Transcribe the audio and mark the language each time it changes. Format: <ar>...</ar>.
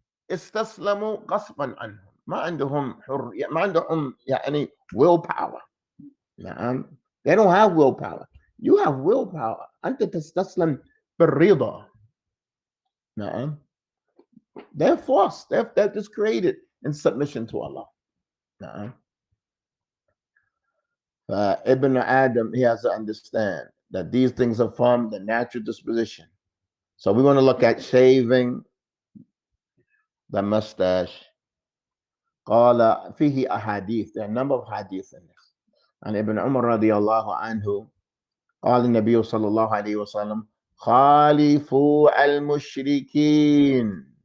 <ar>استسلموا غصبا عنهم ما عندهم حرية ما عندهم يعني</ar> <en>willpower.</en> <ar>نعم.</ar> <en>They don't have willpower. You have willpower.</en> <ar>أنت تستسلم بالرضا. نعم.</ar> <en>They're forced. They're just created in submission to Allah.</en> <ar>نعم.</ar> <en>Ibn Adam, he has to understand that these things are from the natural disposition. So we want to look at shaving the mustache.</en> <ar>قال فيه أحاديث.</ar> <en>There are a number of hadith in this.</en> <ar>عن ابن عمر رضي الله عنه قال النبي صلى الله عليه وسلم خالفوا المشركين.</ar>